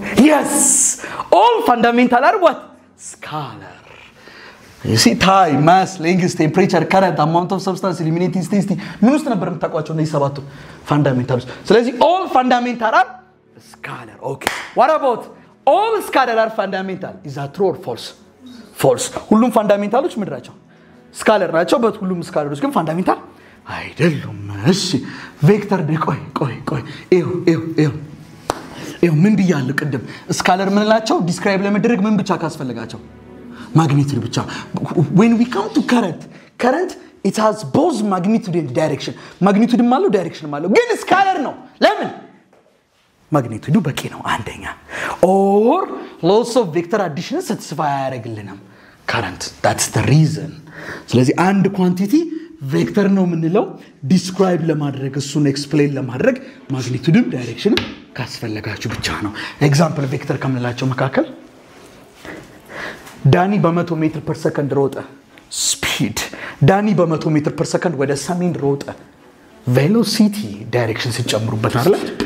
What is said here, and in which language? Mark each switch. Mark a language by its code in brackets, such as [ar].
[en] Yes, all fundamental are what? Scalar. You see, time, mass, length, temperature, current, amount of substance, illuminating, intensity. [am] ምን ውስጥ ነበር የምታውቋቸው እነዚህ ሰባቱ fundamentals? ስለዚህ [en] all fundamental are scalar. Okay. What about all scalar are fundamental? Is that true or false? False. [am] ሁሉም fundamentals ምንድን ናቸው? ስካለር ናቸው። በሁሉም ስካለሮች ግን ፋንዳሜንታል አይደሉም። እሺ ቬክተር ቆይ ይሄው ምን ብያለሁ ቅድም? ስካለር ምን ናቸው? ዲስክራይብ ለመደረግ ምን ብቻ ካስፈልጋቸው? ማግኒቲዩድ ብቻ። [en] when we come to current it has both magnitude and direction. [am] ማግኒቲዩድም አለው ዳይሬክሽንም አለው፣ ግን ስካለር ነው። ለምን? ማግኒቲዩዱ በቂ ነው አንደኛ። [en] or laws of vector addition satisfy [am] አያደርግልንም [en] current. That's the reason. [am] ስለዚህ አንድ ኳንቲቲ ቬክተር ነው የምንለው ዲስክራይብ ለማድረግ እሱን ኤክስፕሌን ለማድረግ ማግኒቲዩድም ዳይሬክሽንም ካስፈልጋችሁ ብቻ ነው። ኤግዛምፕል ቬክተር ከምንላቸው መካከል ዳኒ በ100 ሜትር ፐር ሰከንድ ሮጠ። ስፒድ ዳኒ በ100 ሜትር ፐር ሰከንድ ወደ ሰሜን ሮጠ። ቬሎሲቲ ዳይሬክሽን ሲጨምሩበት አይደል?